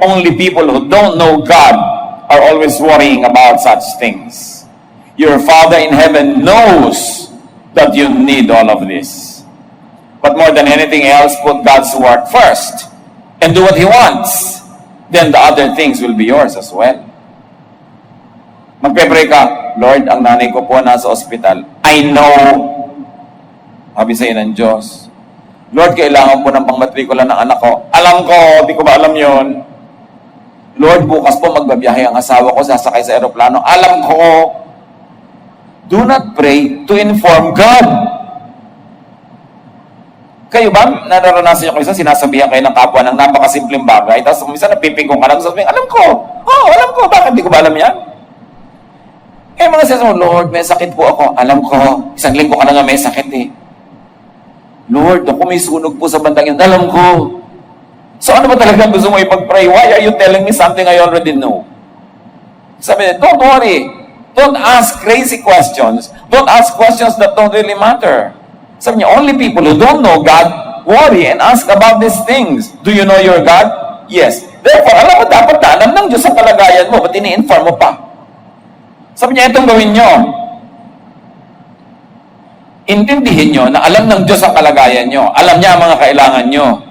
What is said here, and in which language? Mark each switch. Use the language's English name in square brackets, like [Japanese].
[English] Only people who don't know God are always worrying about such things. Your Father in heaven knows that you need all of this. But more than anything else, put God's work first and do what He wants. Then the other things will be yours as well. [Filipino] Magpe-pray ka, Lord, ang nanay ko po nasa ospital. [English] I know, [Filipino] sabi sa'yo ng Diyos, Lord, kailangan po ng pangmatrikula ng anak ko. Alam ko, di ko ba alam yon. Lord, bukas po magbabiyahe ang asawa ko, sasakay sa aeroplano. Alam ko. [English] Do not pray to inform God. [Filipino] Kayo ba, nararanasan nyo kayo sinasabihan kayo ng kapwa ng napakasimpleng bagay, tapos minsan napipingkong ka lang, sabihin, alam ko, bakit di ko ba alam yan? Eh, mga sinasabi, Lord, may sakit po ako. Alam ko, isang linggo ka na nga may sakit eh. Lord, ako may sunog po sa bandang yan. Alam ko. So ano ba talagang gusto mo ipag-pray? [English] Why are you telling me something I already know? [Filipino] Sabi niya, [English] don't worry. Don't ask crazy questions. Don't ask questions that don't really matter. [Filipino] Sabi niya, [English] only people who don't know God worry and ask about these things. Do you know your God? Yes. [Filipino] Therefore, alam mo, dapat na alam ng Diyos ang kalagayan mo. Ba't ini-inform mo pa? Sabi niya, itong gawin nyo. Intindihin nyo na alam ng Diyos ang kalagayan nyo. Alam niya ang mga kailangan nyo.